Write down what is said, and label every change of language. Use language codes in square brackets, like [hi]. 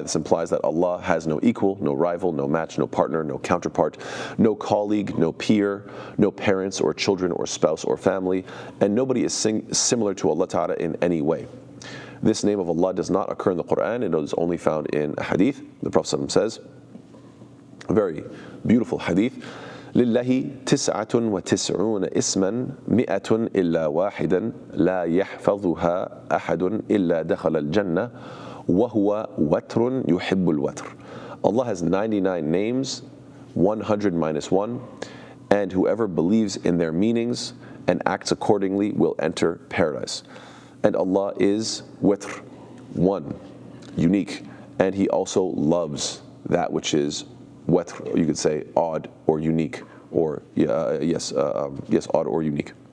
[en] This implies that Allah has no equal, no rival, no match, no partner, no counterpart, no colleague, no peer, no parents or children or spouse or family, and nobody is similar to Allah Ta'ala in any way. This name of Allah does not occur in the Quran. It is only found in a hadith. The Prophet ﷺ says, a very beautiful hadith, [ar] لله 99 اسما 100 إلا واحدا لا يحفظها أحد إلا دخل الجنة وَهُوَ وَتْرٌ يُحِبُّ الْوَتْرِ. [en] Allah has 99 names, 100 minus 1, and whoever believes in their meanings and acts accordingly will enter paradise. And Allah is Witr, one, unique, and He also loves that which is Witr, you could say odd or unique, or yes, odd or unique.